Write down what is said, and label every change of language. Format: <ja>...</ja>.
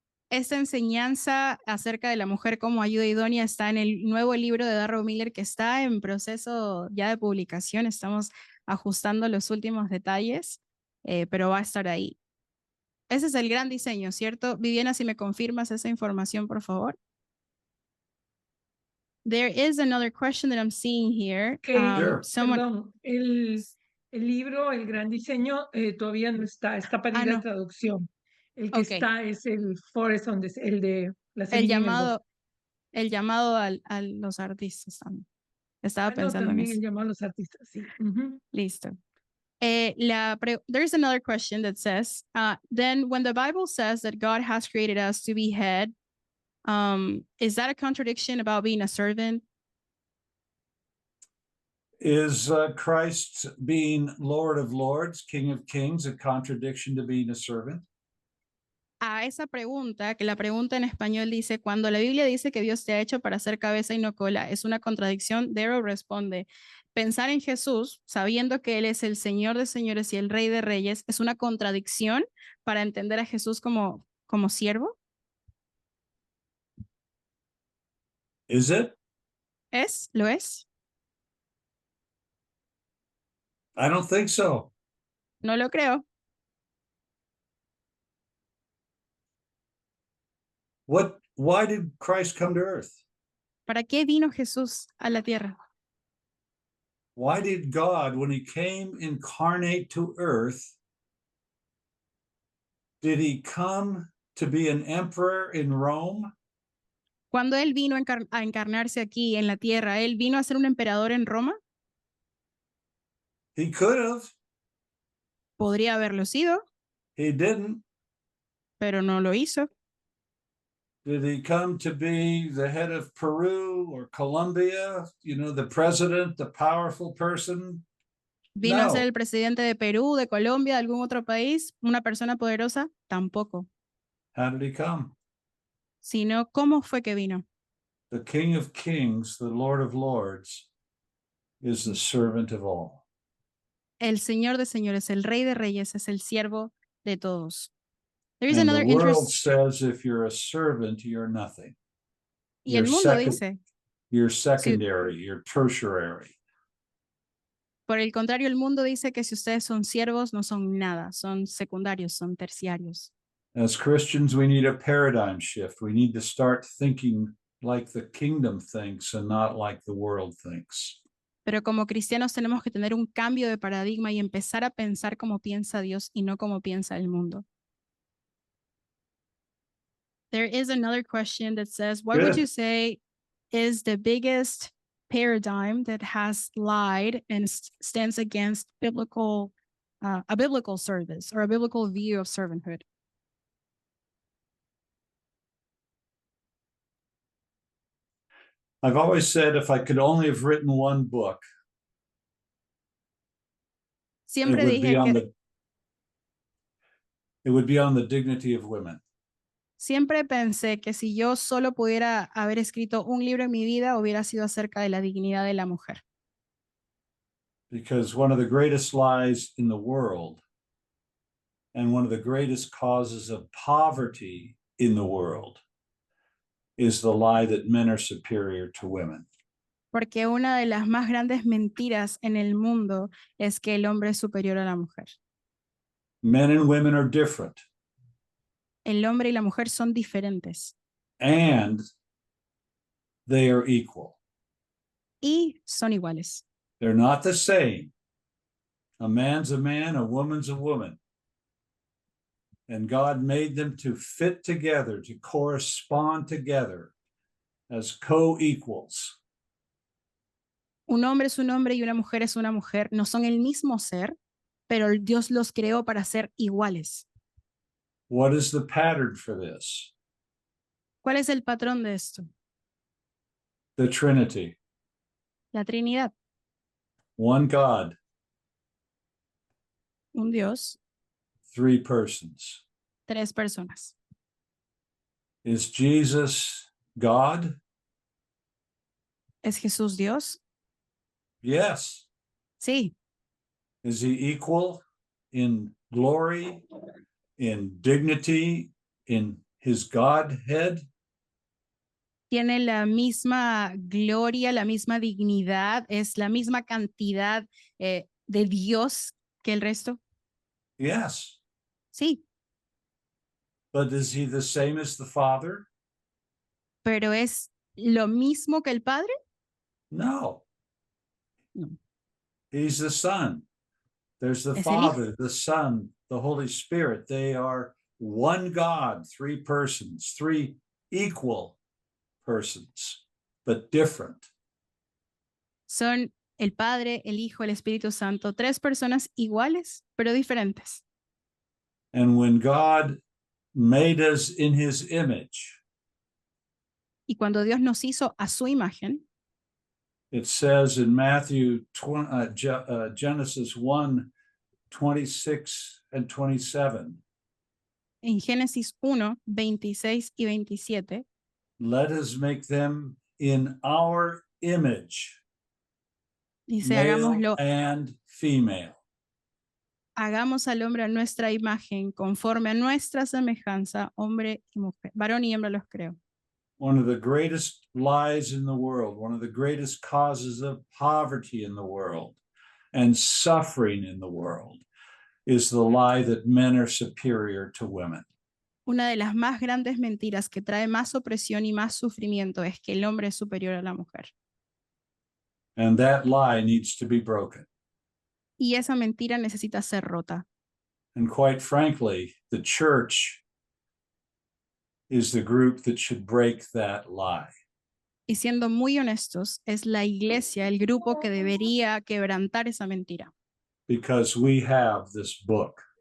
<es>Esta enseñanza acerca de la mujer como ayuda idónea está en el nuevo libro de Darrow Miller que está en proceso ya de publicación. Estamos ajustando los últimos detalles, pero va a estar ahí. Ese es el gran diseño, ¿cierto? Viviana, si me confirmas esa información, por favor.</es> <en>There is another question that I'm seeing here. Sure.</en> <es>Perdón, el libro, El Gran Diseño, todavía no está para ir a no. traducción. El que</es> <en>Ok.</en> <es>está es el Forest el de la semilla en el bosque. El llamado a los artistas también. Estaba pensando en también eso. el llamado a los artistas, sí. Listo.</es> <en>There's another question that says, then when the Bible says that God has created us to be head, is that a contradiction about being a servant? Is Christ being Lord of Lords, King of Kings, a contradiction to being a servant?</en> <es>a esa pregunta, que la pregunta en español dice, cuando la Biblia dice que Dios te ha hecho para ser cabeza y no cola, es una contradicción, Darrow responde, pensar en Jesús, sabiendo que Él es el Señor de señores y el Rey de reyes, es una contradicción para entender a Jesús como siervo.</es> <en>Is it?</en> <es>¿Lo es?</es> <en>I don't think so.</en> <es>No lo creo.</es> <en>Why did Christ come to earth?</en> <es>¿Para qué vino Jesús a la tierra?</es> <en>Why did God, when he came incarnate to earth, did he come to be an emperor in Rome?</en> <es>Cuando Él vino a encarnarse aquí en la tierra, ¿Él vino a ser un emperador en Roma?</es> <en>He could have.</en> <es>Podría haberlo sido,</es> <en>He didn't.</en> <es>pero no lo hizo.</es> <en>Did he come to be the head of Peru or Colombia? You know, the president, the powerful person?</en> <es>¿Vino a ser No. el presidente de Perú, de Colombia, de algún otro país? ¿Una persona poderosa? Tampoco.</es> <en>How did he come?</en> <es>Sino, ¿cómo fue que vino?</es> <en>The King of Kings, the Lord of Lords, is the servant of all.</en> <es>El Señor de señores, el Rey de reyes, es el siervo de todos.</es> <en>There is And another the world interest. says if you're a servant, you're nothing.</en> <es>Y el</es> <en>You're</en> <es>mundo</es> <en>second-</en> <es>dice,</es> <en>You're secondary, you're tertiary.</en> <es>por el contrario, el mundo dice que si ustedes son siervos, no son nada, son secundarios, son terciarios.</es> <en>As Christians, we need a paradigm shift. We need to start thinking like the kingdom thinks and not like the world thinks.</en> <es>Pero como cristianos tenemos que tener un cambio de paradigma y empezar a pensar como piensa Dios y no como piensa el mundo.</es> <en>There is another question that says, what would Good. you say is the biggest paradigm that has lied and stands against a biblical service or a biblical view of servanthood? I've always said if I could only have written one book, it</en> <es>Siempre</es> <en>would be</en> <es>dije</es> <en>on</en> <es>que</es> <en>the dignity of women.</en> <es>siempre pensé que si yo solo pudiera haber escrito un libro en mi vida, hubiera sido acerca de la dignidad de la mujer.</es> <en>Because one of the greatest lies in the world and one of the greatest causes of poverty in the world is the lie that men are superior to women.</en> <es>Porque una de las más grandes mentiras en el mundo es que el hombre es superior a la mujer.</es> <en>Men and women are different,</en> <es>El hombre y la mujer son diferentes</es> <en>and they are equal.</en> <es>y son iguales.</es> <en>They're not the same. A man's a man, a woman's a woman. And God made them to fit together, to correspond together as co-equals.</en> <es>Un hombre es un hombre y una mujer es una mujer. No son el mismo ser, pero Dios los creó para ser iguales.</es> <en>What is the pattern for this?</en> <es>¿Cuál es el patrón de esto?</es> <en>The Trinity.</en> <es>La Trinidad.</es> <en>One God,</en> <es>Un Dios,</es> <en>three persons.</en> <es>tres personas.</es> <en>Is Jesus God?</en> <es>¿Es Jesús Dios?</es> <en>Yes.</en> <es>Sí.</es> <en>Is he equal in glory, in dignity, in his Godhead?</en> <es>Tiene la misma gloria, la misma dignidad, es la misma cantidad de Dios que el resto.</es> <en>Yes.</en> <es>Sí,</es> <en>But is he the same as the Father?</en> <es>pero ¿es lo mismo que el Padre?</es> <en>No.</en> <es>No.</es> <en>He's the Son. There's the</en> <es>Es el Hijo.</es> <en>Father, the Son, the Holy Spirit. They are one God, three persons, three equal persons, but different.</en> <es>Son el Padre, el Hijo, el Espíritu Santo, tres personas iguales, pero diferentes.</es> <en>And when God made us in his image,</en> <es>Y cuando Dios nos hizo a su imagen,</es> <en>it says in Matthew, Genesis 1, 26 and 27,</en> <es>En Génesis 1, 26 y 27,</es> <en>let us make them in our image,</en> <es>dice,</es> <en>male and female.</en> <es>hagamos al hombre a nuestra imagen, conforme a nuestra semejanza, hombre y mujer. Varón y hembra los creo.</es> <en>One of the greatest lies in the world, one of the greatest causes of poverty in the world and suffering in the world is the lie that men are superior to women.</en> <es>Una de las más grandes mentiras que trae más opresión y más sufrimiento es que el hombre es superior a la mujer.</es> <en>And that lie needs to be broken.</en> <es>Y esa mentira necesita ser rota.</es> <en>And quite frankly, the church is the group that should break that lie.</en> <es>Y siendo muy honestos, es la iglesia, el grupo que debería quebrantar esa mentira,</es> <en>Because we have this book.</en>